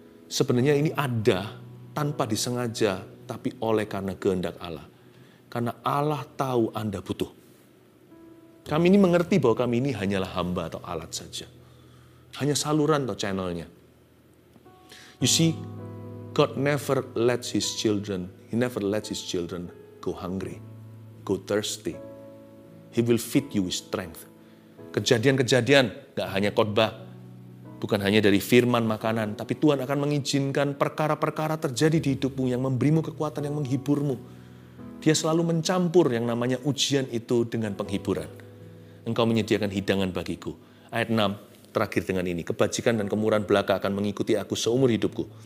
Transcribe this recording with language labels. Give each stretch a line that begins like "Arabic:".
Indonesian: Sebenarnya ini ada tanpa disengaja, tapi oleh karena kehendak Allah. Karena Allah tahu Anda butuh. Kami ini mengerti bahwa kami ini hanyalah hamba atau alat saja. Hanya saluran atau channelnya.
English: You see, God never lets His children, He never lets His children go hungry, go thirsty. He will feed you with strength.
Indonesian: Kejadian-kejadian, gak hanya khotbah, bukan hanya dari firman makanan, tapi Tuhan akan mengizinkan perkara-perkara terjadi di hidupmu yang memberimu kekuatan, yang menghiburmu. Dia selalu mencampur yang namanya ujian itu dengan penghiburan. Engkau menyediakan hidangan bagiku. Ayat 6. Terakhir dengan ini, kebajikan dan kemurahan belaka akan mengikuti aku seumur hidupku.